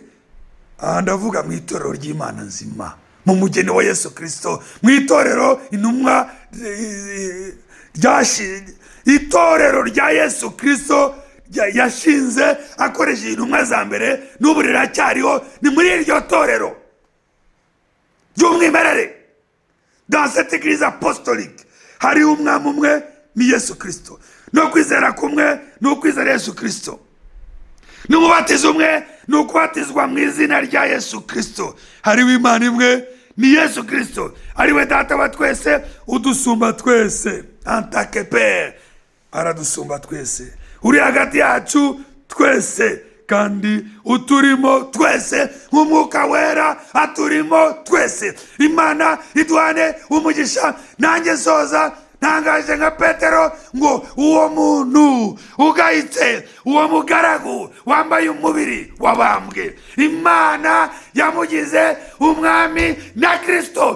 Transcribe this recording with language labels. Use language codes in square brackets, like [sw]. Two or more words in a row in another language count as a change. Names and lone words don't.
[rw] ndavuga mu itorero ry'Imana nzima, mu mugeni wa Yesu Kristo, mu itorero intumwa itorero rya Yesu Kristo yashinze akoresheje intumwa za mbere, n'ubu riracyariho. ni muri iryo torero ry'umwimerere. [fr] Dans cette église apostolique [rw] hari umwami umwe ni Yesu Kristo, no kwizera kumwe ni ukwizera Yesu Kristo, n'umubatizo umwe ni ukubatizwa mu izina rya Yesu Kristo. hariho Imana imwe ni Yesu Kristo, ariwe data wa twese udusumba twese. [fr] en tant que Père, [rw] aradusumba twese, uri hagati yacu twese, kandi uturimo twese, nk'umwuka wera aturimo twese. Imana iduhane umugisha. nanjye soza ntangaje nka Petero ngo uwo muntu ugayitse, uwo mugaragu wambaye umubiri wabambwe, Imana yamugize umwami na Kristo.